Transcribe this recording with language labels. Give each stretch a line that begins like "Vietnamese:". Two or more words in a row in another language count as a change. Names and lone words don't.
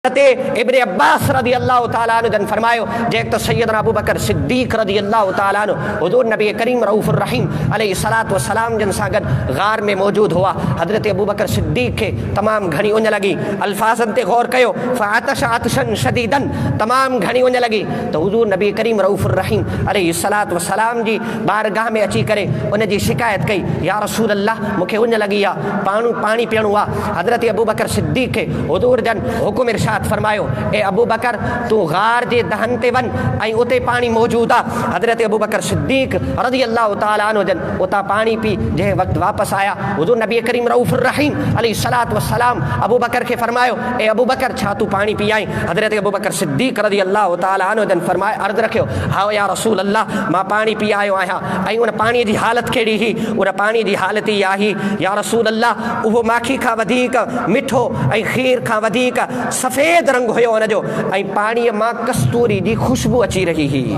Sindhi: इब्ने अब्बास रदी अल्लाह तआला अन्हु जन फरमायो जे तो सैयदना अबू बकर सिद्दीक रदी अल्लाह तआला अन्हु हुजूर नबी करीम रऊफुर रहीम अलैहि सलात व सलाम जन सां गॾु गार में मौजूद हुआ। हज़रत अबू बकर सिद्दीक खे तमाम घणी उञ लगी। अल्फाज़न ते गौर कयो
Arabic: فعطش عطشا شديدا,
Sindhi: तमाम घणी उञ लगी तो हुजूर नबी करीम रऊफुर रहीम अलैहि सलात व सलाम जी बारगाह में अची करे उन जी शिकायत कई, या रसूल अल्लाह मूंखे उञ लगी आहे, पानी पीअणो आहे। हज़रत अबू बकर सिद्दीक खे हुजूर जन हुकुम इरशाद फरमायो, ए अबू बकर तू गार जे दहन ते वन ऐं उते पानी मौजूद आहे। हज़रत अबू बकर सिद्दीक रज़ी अल्लाह तआला अन्हु जन उता पानी पी जंहिं वक़्तु वापसि आया हुजूर नबी करीम रऊफुर रहीम अलैहि सलात व सलाम अबू बकर खे फरमायो, ए अबू बकर छा तू पानी पी आई? हज़रत अबू बकर सिद्दीक रज़ी अल्लाह तआला अन्हु जन फरमाए अर्ज़ु रखियो, हा या रसूल अल्लाह मां पानी पी आयो आहियां। ऐं उन पाणीअ जी हालत कहिड़ी हुई? उन पाणीअ जी हालत इहा हुई, या रसूल अल्लाह उहो माखी खां वधीक मिठो ऐं खीर खां वधीक सफ़ेद रंग हुयो उनजो, ऐं पाणीअ मां कस्तूरी जी खुशबू अची रही हुई।